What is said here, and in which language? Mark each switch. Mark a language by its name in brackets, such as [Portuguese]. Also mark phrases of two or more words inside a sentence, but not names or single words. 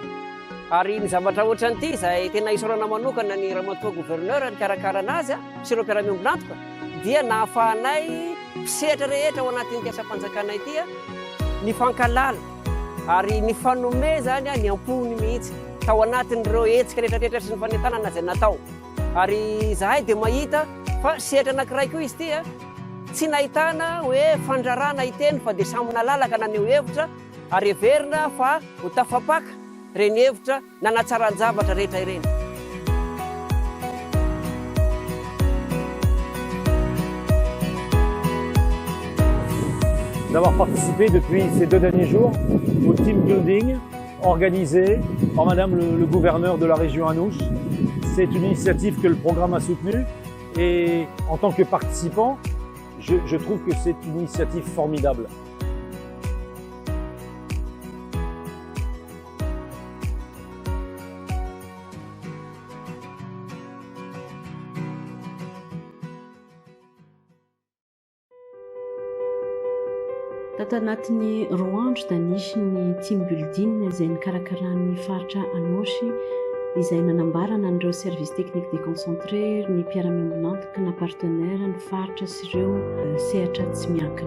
[Malagasy] Ary ny zavatra ohatran'ity izay tena isorana manokana ny ramatoa gouverneur ny karakara anazy sy ireo mpiara-miombona antoka dia nahafahanay mpisehatra rehetra ao anatin'ny asa-panjakana ity ny fankalala ary ny fanome zany ny ampony mihitsy tao anatin'ireo hetsika rehetrarehetra sy ny fanentanana izay natao. Ary zahay dia mahita fa sehatra anankiray koa izy ity tsy nahitana hoe fandrarana iteny fa dia samy nalalaka naneho hevitra ary heverina fa ho tafapaka reny hevitra nanatsaran-javatra rehetra ireny. [French] D'avoir participé depuis ces 2 derniers jours au [English] team building [French] organisé par Madame le gouverneur de la région Anouche. C'est une initiative que le programme a soutenue et en tant que participant, je trouve que c'est une initiative formidable. [Malagasy] Tato anatin'ny roa andro da nisy ny [English] team building [Malagasy] izay nikarakarany faritra Anosy izay nanambarana an'ireo [French] service technique déconcentré [Malagasy] ny mpiara-miombona antoka na partenaire ny faritra sy ireo sehatra tsy miankina.